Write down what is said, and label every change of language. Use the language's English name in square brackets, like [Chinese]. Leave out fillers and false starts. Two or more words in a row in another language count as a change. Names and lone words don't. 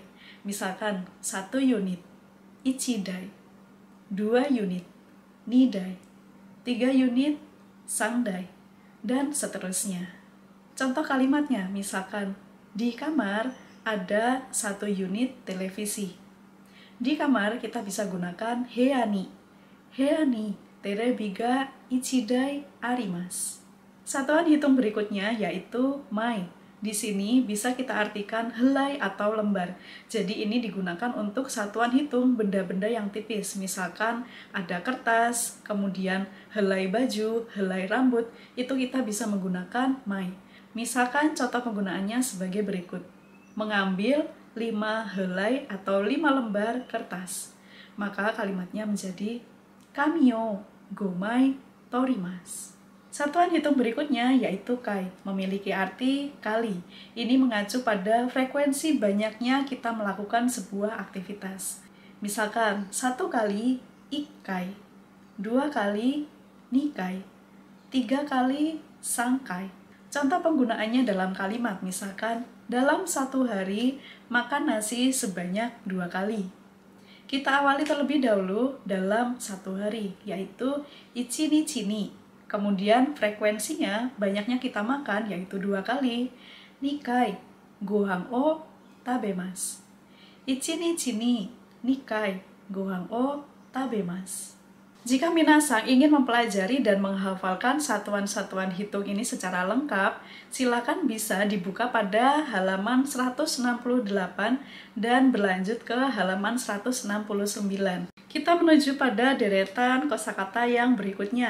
[Indonesian] Misalkan 1 unit, [Japanese] 一台, [Indonesian] 2 unit, [Japanese] 二台, [Indonesian] 3 unit, [Japanese] 三台, [Indonesian] dan seterusnya. Contoh kalimatnya, misalkan di kamar ada 1 unit televisi. Di kamar kita bisa gunakan heani. [Japanese] 部屋にテレビが一台あります. [Indonesian] Satuan hitung berikutnya yaitu mai. Di sini bisa kita artikan helai atau lembar. Jadi ini digunakan untuk satuan hitung benda-benda yang tipis. Misalkan ada kertas, kemudian helai baju, helai rambut, itu kita bisa menggunakan mai. Misalkan contoh penggunaannya sebagai berikut. Mengambil 5 helai atau 5 lembar kertas. Maka kalimatnya menjadi [Japanese] 紙を五枚取ります. [Indonesian] Satuan hitung berikutnya yaitu kai, memiliki arti kali. Ini mengacu pada frekuensi banyaknya kita melakukan sebuah aktivitas. Misalkan 1 kali ikkai, 2 kali nikai, 3 kali sangkai. Contoh penggunaannya dalam kalimat, misalkan dalam 1 hari makan nasi sebanyak 2 kali. Kita awali terlebih dahulu dalam 1 hari, yaitu [Japanese] 一日に. [Indonesian] Kemudian frekuensinya banyaknya kita makan yaitu 2 kali. [Japanese] 二回、ご飯を食べます. 一日に二回、ご飯を食べます. [Indonesian] Jika minasang ingin mempelajari dan menghafalkan satuan-satuan hitung ini secara lengkap, silakan bisa dibuka pada halaman 168 dan berlanjut ke halaman 169. Kita menuju pada deretan kosakata yang berikutnya.